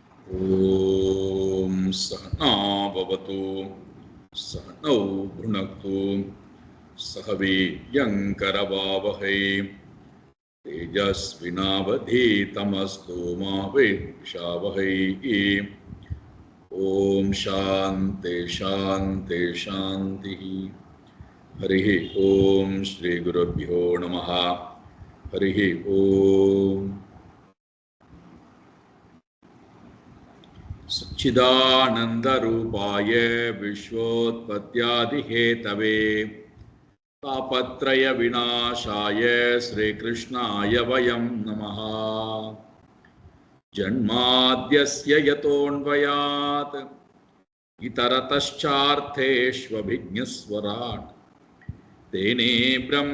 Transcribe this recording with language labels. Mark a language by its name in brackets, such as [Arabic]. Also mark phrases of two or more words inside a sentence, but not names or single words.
[Sanskrit] ॐ सहनाववतु सहनौ भुनक्तु सह वीर्यं करवावहै तेजस्विनावधीतमस्तु मा विद्विषावहै. ॐ शान्तिः शान्तिः शान्तिः. हरिः ॐ श्री गुरुभ्यो नमः. हरिः ॐ. सच्चिदानन्दरूपाय विश्वोत्पत्त्यादिहेतवे तापत्रय विनाशाय श्रीकृष्णाय वयं नमः. जन्माद्यस्य यतोऽन्वयात् इतरतश्चार्थेष्वभिज्ञस्वराट् तेने ब्रह्म